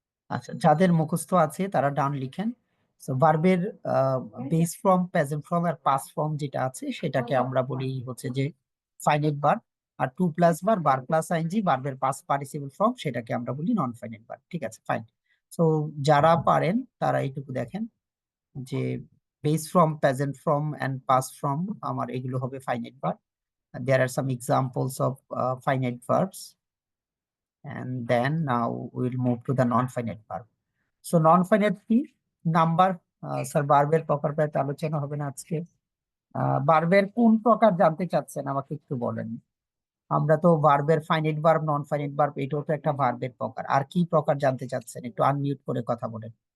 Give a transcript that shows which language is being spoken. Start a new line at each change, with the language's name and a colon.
Bangla: আচ্ছা, যাদের মুখস্থ আছে তারা ডান লিখেন। সো ভার্বের বেস ফর্ম, প্রেজেন্ট ফর্ম আর পাস্ট ফর্ম যেটা আছে সেটাকে আমরা বলি হচ্ছে যে ফাইনাইট ভার্ব। আর টু প্লাস বার প্লাস আইএনজি, ভার্বের পাস্ট পার্টিসিপল ফর্ম, সেটাকে আমরা বলি নন ফাইনাইট ভার্ব। ঠিক আছে, ফাইন। সো যারা পারেন তারা এইটুকু দেখেন যে base form, present form and past form আমার এগুলো হবে finite verb.
English: There are some examples of finite verbs, and then now we'll move to the non-finite verb.
Bangla: So non finite কি? নাম্বার। স্যার ভার্বের প্রকারভেদ আলোচনা হবে না আজকে। ভার্বের কোন প্রকার জানতে চাচ্ছেন আমাকে একটু বলেন। আমরা তো ভার্বের finite verb, non finite verb, এটাও তো একটা ভার্বের প্রকার। আর কি প্রকার জানতে চাচ্ছেন? একটু আনমিউট করে কথা বলেন।